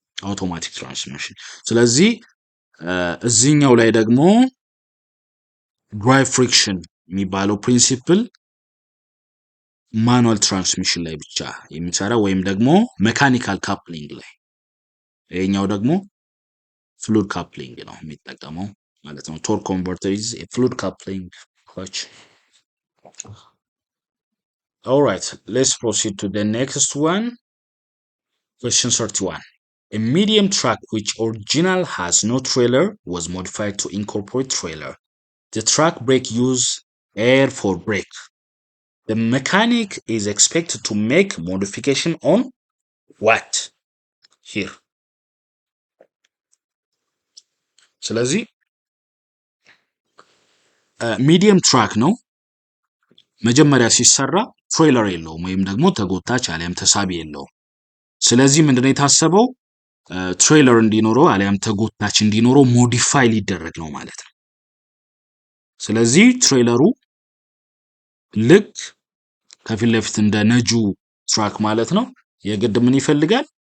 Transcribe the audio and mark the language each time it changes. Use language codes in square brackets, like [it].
[am] automatic transmission ስለዚህ እዚህኛው ላይ ደግሞ dry friction የሚባለው ፕሪንሲፕል ማኑዋል ትራንስሚሽን ላይ ብቻ የሚሰራ ወይም ደግሞ ሜካኒካል ካፕሊንግ ላይ ይሄኛው ደግሞ ፍሉድ ካፕሊንግ ነው የሚጠቀመው ማለት ነው። [en] ቶርክ ኮንቨርተር ኢዝ ኤ ፍሉድ ካፕሊንግ ኮች። Alright, let's proceed to the next one. Question 31. A medium truck which original has no trailer was modified to incorporate trailer. The truck brake use air for brake. The mechanic is expected to make modification on what? Here. [am] ስለዚህ ሚዲየም ትራክ ነው። መጀመሪያ ሲሰራ ትሬለር የለውም ወይም ደግሞ ተጎታች አሊያም ተሳቢ የለውም። ስለዚህ ምንድነው የታሰበው? ትሬለር እንዲኖረው አሊያም ተጎታች እንዲኖረው ሞዲፋይ ሊደረግ ነው ማለት ነው። ስለዚህ ትሬለሩ ልክ ከፊት ለፊት እንደ ነጁ ትራክ ማለት ነው የግድ ምን ይፈልጋል?